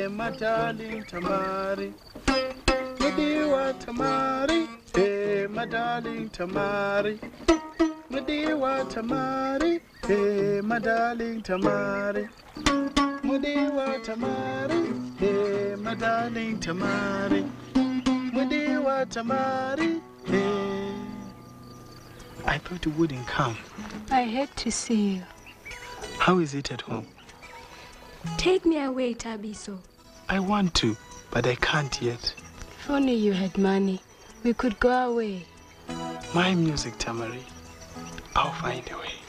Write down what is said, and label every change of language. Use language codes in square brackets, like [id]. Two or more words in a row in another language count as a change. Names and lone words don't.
[en] darling Tamari. Madiwa Tamari, hey, my darling Tamari. Madiwa Tamari, hey, my darling Tamari. Madiwa Tamari, hey, my darling Tamari. Madiwa Tamari, hey. I thought you wouldn't come. I hate to see you. How is it at home? Take me away, Tabiso. I want to, but I can't yet. If only you had money, we could go away. My music, Tamari. I'll find a way.